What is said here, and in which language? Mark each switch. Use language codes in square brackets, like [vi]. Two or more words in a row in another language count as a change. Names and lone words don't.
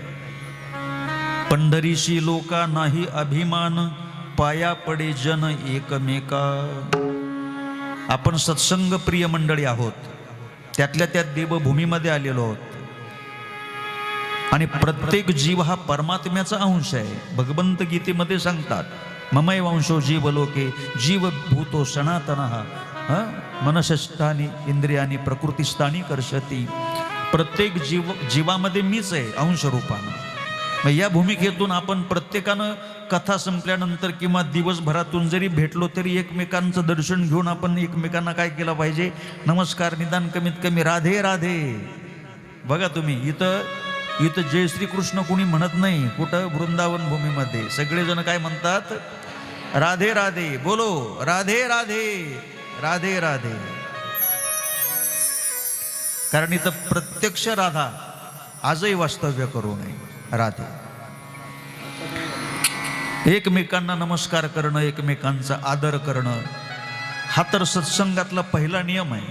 [mr] पंढरीशी लोका नाही अभिमान, पाया पडे जन एकमेका. आपण सत्संग प्रिय मंडळी आहोत, त्यातल्या त्यात देवभूमीमध्ये आलेलो आहोत. आणि प्रत्येक जीव हा परमात्म्याचा अंश आहे. भगवंत गीतेमध्ये सांगतात, [sa] ममैव अंशो जीव लोके जीव भूतो सनातनः मनशस्थानी इंद्रियानी प्रकृतीस्थानी कर्षती. [mr] प्रत्येक जीवामध्ये मीच आहे अंश रूपानं. या भूमिकेतून आपण प्रत्येकानं कथा संपल्यानंतर किंवा दिवसभरातून जरी भेटलो तरी एकमेकांचं दर्शन घेऊन आपण एकमेकांना काय केलं पाहिजे, नमस्कार, निदान कमीत कमी राधे राधे. बघा तुम्ही, इथं जय श्रीकृष्ण कोणी म्हणत नाही. कुठं? वृंदावन भूमीमध्ये सगळेजण काय म्हणतात, राधे राधे. [hi] बोलो राधे राधे राधे राधे. [mr] कारण इथं प्रत्यक्ष राधा आजही वास्तव्य करू नये. राधे. एकमेकांना नमस्कार करणं, एकमेकांचा आदर करणं हा तर सत्संगातला पहिला नियम आहे.